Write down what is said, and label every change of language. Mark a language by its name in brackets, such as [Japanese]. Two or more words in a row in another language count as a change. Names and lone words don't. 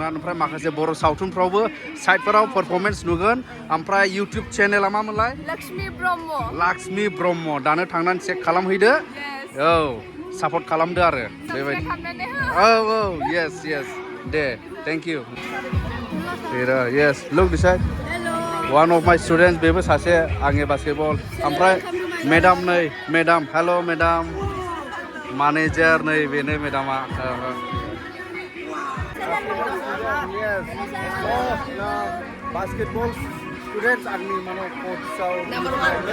[Bodo] ओमफ्राय माखासे बर' सावथुनफ्रावबो साइडफोराव पारफरमेन्स नुगोन ओमफ्राय इउटिउब चेनेला मामोनलाय लक्ष्मी ब्रह्म दानो थांनानै चेक खालामहैदो औ सापर्ट खालामदो आरो बेबायदि औ yes दे [English] thank you yes look this side one of my students [Bodo] बेबो सासे आंनि बास्केटबल ओमफ्राय मेडाम [English] hello madam [Bodo] मैनेजार नै बेनो मेडामा [English] basketball students [Bodo] आंनि माने कोचआव नम्बर 1